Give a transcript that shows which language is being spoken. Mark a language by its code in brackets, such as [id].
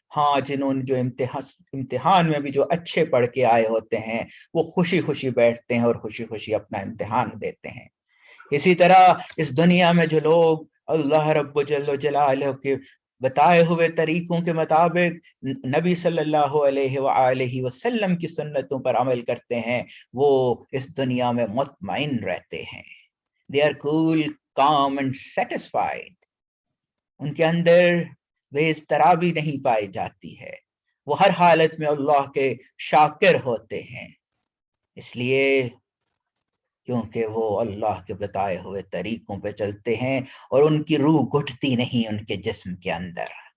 [ur] ہاں، جنہوں نے جو امتحان میں بھی جو اچھے پڑھ کے آئے ہوتے ہیں وہ خوشی خوشی بیٹھتے ہیں اور خوشی خوشی اپنا امتحان دیتے ہیں. اسی طرح اس دنیا میں جو لوگ اللہ رب جل جلالہ کے بتائے ہوئے طریقوں کے مطابق نبی صلی اللہ علیہ وآلہ وسلم کی سنتوں پر عمل کرتے ہیں، وہ اس دنیا میں مطمئن رہتے ہیں. [en] They are cool, calm and satisfied. [ur] ان کے اندر بے اضطرابی نہیں پائی جاتی ہے، وہ ہر حالت میں اللہ کے شاکر ہوتے ہیں، اس لیے کیونکہ وہ اللہ کے بتائے ہوئے طریقوں پہ چلتے ہیں اور ان کی روح گھٹتی نہیں ان کے جسم کے اندر.